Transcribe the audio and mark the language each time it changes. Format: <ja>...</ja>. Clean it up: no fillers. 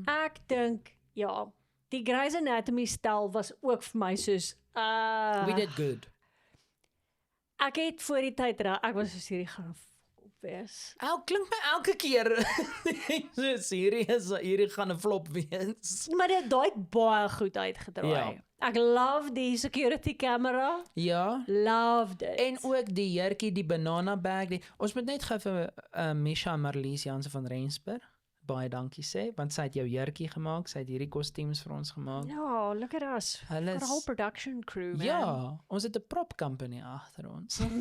<af>Ek dink ja, die Grey's Anatomy stel was ook vir my soos</af> <en>We did good.</en> <af>ek het voor die tyd ek was so hierdie gaan wees. Klink my elke keer so hierdie gaan 'n flop wees. Maar daai het baie goed uitgedraai. Ja. Ek love die security camera. Ja.</af> <en>Loved it.</en> <af>En ook die jurkie, die banana bag. Ons moet net gou vir Misha Marlies Jansen van Rensburg baie dankie sê, want sy het jou jurkie gemaak, sy het hierdie kostuums vir ons gemaak.</af> <en>ja, look at us.</en> <af>Hulle</af> <en>Got a whole production crew, man.</en> <af>Ja, ons het 'n prop company agter ons.</af>